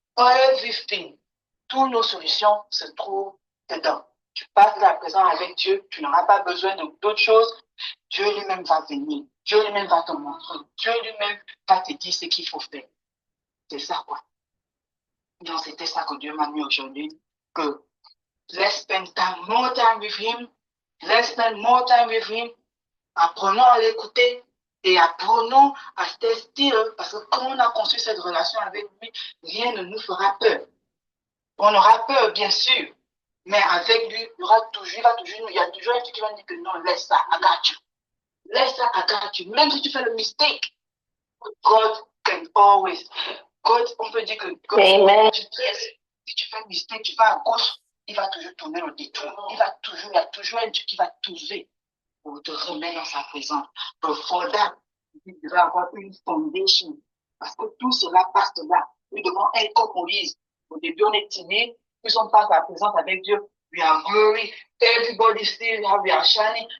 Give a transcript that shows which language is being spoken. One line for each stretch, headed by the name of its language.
French: Everything, toutes nos solutions se trouvent dedans. Tu passes la présence avec Dieu, tu n'auras pas besoin d'autre chose. Dieu lui-même va venir. Dieu lui-même va te montrer. Dieu lui-même va te dire ce qu'il faut faire. C'est ça, quoi. Donc, c'était ça que Dieu m'a mis aujourd'hui.
English: Que let's spend more time with him. Let's spend more time with him.
French: Apprenons à l'écouter et apprenons à
English: stay still.
French: Parce que quand on a construit cette relation avec lui, rien ne nous fera peur. On aura peur, bien sûr. Mais avec lui, il y a toujours un truc qui va dire que non, laisse ça,
English: I got you.
French: Laisse ça,
English: I got you.
French: Même si tu fais le mistake,
English: God can always.
French: God, on peut dire que God, si tu fais un mistake, tu vas à gauche, il va toujours tourner le détour. Il y a toujours un Dieu qui va trouver pour te remettre dans sa présence.
English: For that,
French: il devrait avoir une foundation. Parce que tout cela passe de là. Nous devons être comme Moïse. Au début, on est timide. Puis on passe à la présence avec Dieu.
English: We are glory. Everybody sees how we are shining.